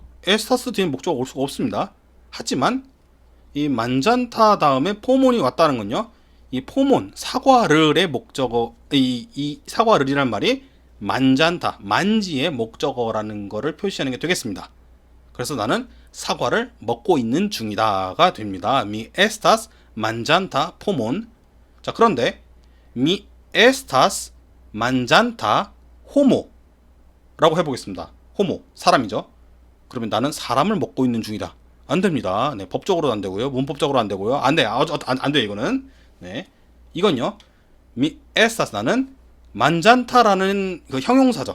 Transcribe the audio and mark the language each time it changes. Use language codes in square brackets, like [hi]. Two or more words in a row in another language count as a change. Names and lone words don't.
[ko] 에스타스 뒤에 목적어가 올 수가 없습니다. 하지만 이 만잔타 다음에 포몬이 왔다는 건요, 이 포몬 사과를의 목적어, 이 사과를이란 말이 만잔타 만지의 목적어라는 거를 표시하는 게 되겠습니다. 그래서 나는 사과를 먹고 있는 중이다가 됩니다. [eo] Mi estas manjanta pomon. [ko] 자, 그런데 [eo] Mi estas manjanta homo [ko] 라고 해보겠습니다. 호모, 사람이죠. 그러면 나는 사람을 먹고 있는 중이다. 안 됩니다. 네, 법적으로도 안 되고요. 문법적으로 안 되고요. 안 돼. 안 돼, 이거는. 네. 이건요, [eo] Mi estas, [ko] 나는 만잔타라는 그 형용사죠.